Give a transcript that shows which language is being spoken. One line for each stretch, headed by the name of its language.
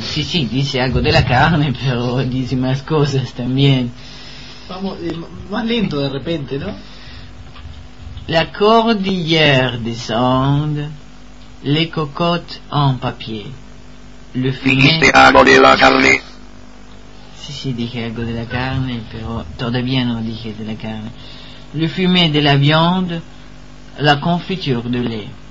Spanish: Sí, sí, dice algo de la carne, pero dice más cosas también. Vamos más lento de repente, ¿no?
French: La cordillère des Andes, les cocottes en papier, le fumé.
Spanish: Dijiste algo de la carne. Sí, dije algo de la carne, pero todavía no dije de la carne.
French: le fumet de la viande, la confiture de lait.